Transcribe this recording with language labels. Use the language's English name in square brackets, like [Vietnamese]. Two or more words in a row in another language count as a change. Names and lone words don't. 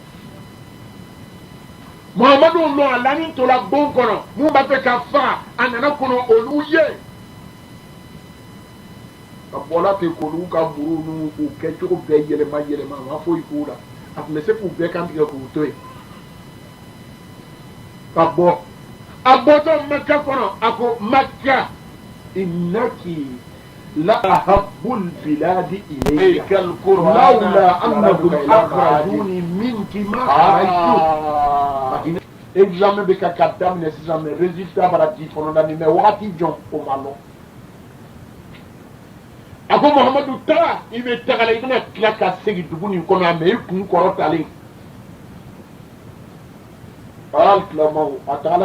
[Bambara] muhamadu nɔ a lani tola bon kɔnɔ mun b'a fɛ ka faga a nana kɔnɔ olu ye a bɔla ten k'olu ka muru n'u k'u kɛcogo bɛɛ yɛlɛma a ma foyi k'u la a tun bɛ se k'u bɛɛ kantigɛ k'u to yen ka bɔ a bɔtɔ mɛkɛ kɔnɔ a ko mɛkɛ [Arabic] إنكِ لأحب البلاد إليك لولا أنهم أخرجوني منك ما خرجت [Bambara] examen bɛ ka daminɛ sisan mɛ résultat bara di fɔlɔ la nin mɛ wagati jɔn o ma lɔ a ko muhamadu taga i bɛ taga la i bɛna tila ka segin dugu nin kɔnɔ a mɛ i kun kɔrɔtalen ala tilamaw a tagala